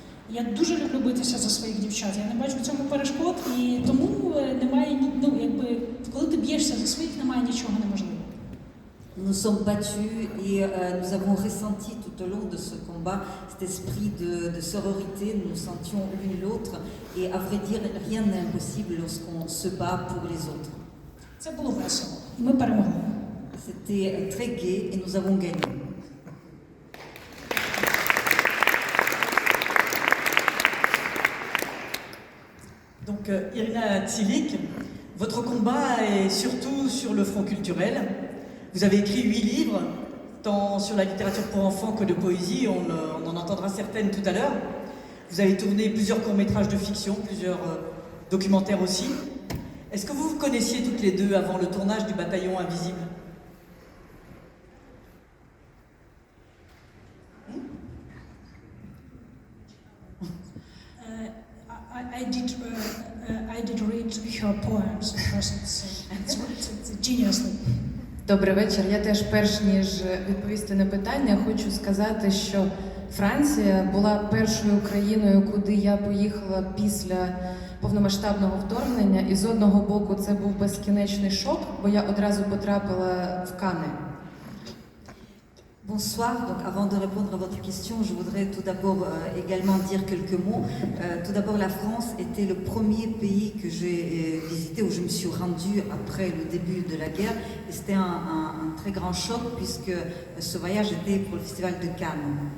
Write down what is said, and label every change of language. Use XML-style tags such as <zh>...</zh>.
<uk>Я дуже люблю битися за своїх дівчат, я не бачу в цьому перешкод, і тому немає, коли ти б'єшся за своїх, немає нічого неможливого.</uk> <fr>Nous nous sommes battus et nous avons ressenti tout au long de ce combat cet esprit de sororité. Nous nous sentions l'une l'autre et à vrai dire, rien n'est impossible lorsqu'on se bat pour les autres.</fr> <uk>Це було весело. І ми перемогли.</uk> <fr>C'était très gai et nous avons gagné. Donc Irina Tsilik, votre combat est surtout sur le front culturel. Vous avez écrit 8 livres, tant sur la littérature pour enfants que de poésie, on en entendra certaines tout à l'heure. Vous avez tourné plusieurs courts-métrages de fiction, plusieurs documentaires aussi. Est-ce que vous vous connaissiez toutes les deux avant le tournage du Bataillon Invisible ?</fr> <en>I did read her poems because it's geniusly.</en> <uk>Добрий вечір. Я теж, перш ніж відповісти на питання, хочу сказати, що Франція була першою країною, куди я поїхала після повномасштабного вторгнення. І з одного боку це був безкінечний шок, бо я одразу потрапила в Канни.</uk> <fr>Bonsoir, donc avant de répondre à votre question, je voudrais tout d'abord également dire quelques mots. Tout d'abord, la France était le premier pays que j'ai visité, où je me suis rendue après le début de la guerre. Et c'était un très grand choc puisque ce voyage était pour le festival de Cannes.</fr>